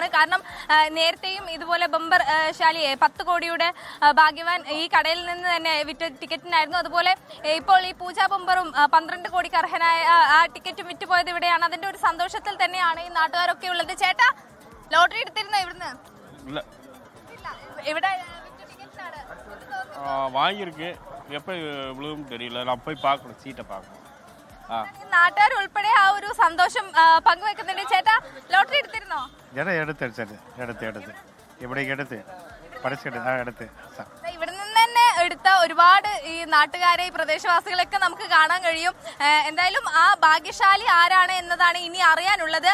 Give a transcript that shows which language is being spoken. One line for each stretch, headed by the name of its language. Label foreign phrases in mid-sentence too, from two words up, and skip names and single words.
Malayalam: കാരണം നേരത്തെയും ഇതുപോലെ ബമ്പർ ശാലിയെ 10 കോടിയുടെ ഭാഗ്യവാൻ ഈ കടയിൽ നിന്ന് തന്നെ വിറ്റ ടിക്കറ്റിനായിരുന്നു. അതുപോലെ ഇപ്പോൾ ഈ പൂജാ ബമ്പറും 12 കോടിക്ക് അർഹനായ ആ ടിക്കറ്റും വിറ്റുപോയത് ഇവിടെയാണ്. അതിന്റെ ഒരു സന്തോഷത്തിൽ തന്നെയാണ് ഈ നാട്ടുകാരൊക്കെ ഉള്ളത്. ചേട്ടാ, ലോട്ടറി എടുത്തിരുന്നോ ഇവിടുന്ന്? ഇവിടെ
Tamil: வாங்கியிருக்கு. எப்போ விழுவும் தெரியல. நான் போய் பார்க்கணும், சீட்டை பார்க்கணும்.
Malayalam: നാട്ടുകാർ ഉൾപ്പെടെ ആ ഒരു സന്തോഷം പങ്കുവെക്കുന്നുണ്ട്. ചേട്ടാ, ലോട്ടറി എടുത്തിരുന്നോ? എടുത്ത് ഇവിടെ നിന്ന് തന്നെ എടുത്ത ഒരുപാട് ഈ നാട്ടുകാരെ ഈ പ്രദേശവാസികളൊക്കെ നമുക്ക് കാണാൻ കഴിയും. എന്തായാലും ആ ഭാഗ്യശാലി ആരാണ് എന്നതാണ് ഇനി അറിയാനുള്ളത്.